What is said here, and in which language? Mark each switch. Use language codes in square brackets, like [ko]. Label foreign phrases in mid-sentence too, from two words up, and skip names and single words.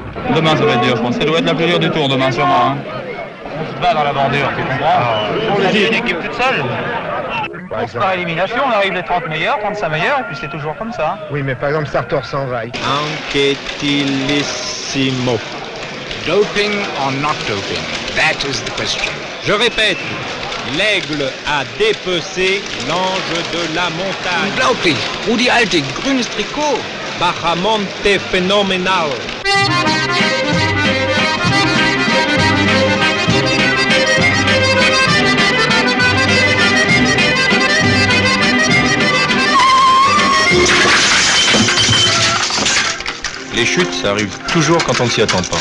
[fr] Demain ça va être dur, je pense. Ça doit être la plus dure du tour demain sûrement. Hein. On se bat dans la bordure, tu comprends? On a une équipe toute seule. Course par élimination, on arrive les 30 meilleurs, 35 meilleurs, et puis c'est toujours comme ça. Oui, mais par exemple, Sartor s'en va. Anquetilissimo. [en] Doping or not doping? That is the question. [fr] Je répète, l'aigle a dépecé l'ange de la montagne. [de] Unglaublich. Rudi Altig, grünes Trikot. [fr] Bajamonte phénoménal. Les chutes, ça arrive toujours quand on ne s'y attend pas.